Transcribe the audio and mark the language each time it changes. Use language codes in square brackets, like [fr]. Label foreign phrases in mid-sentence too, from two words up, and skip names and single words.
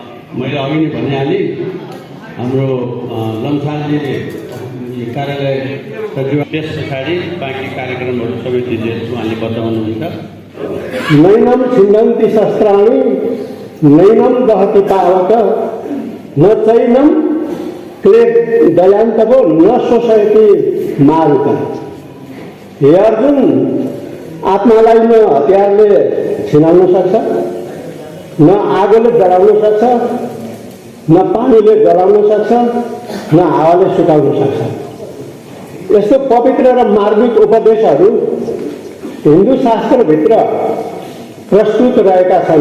[ne] मैले अघि नै भनिहालेँ, हाम्रो लम्सालजीले कार्यालय सचिव त्यस पछाडि बाँकी कार्यक्रमहरू सबै चिजहरू उहाँले बताउनुहुन्छ। [sa] नैनम छिन्दन्ति शस्त्राणि नैनम दहति पावक न चैनम दयान्तको न शोषयति मारुत। [ne] हे अर्जुन, आत्मालाई न हतियारले छिनाउन सक्छ, न आगोले जलाउन सक्छ, न पानीले जलाउन सक्छ, न हावाले सुकाउन सक्छ। यस्तो पवित्र र मार्मिक उपदेशहरू हिन्दू शास्त्रभित्र प्रस्तुत रहेका छन्।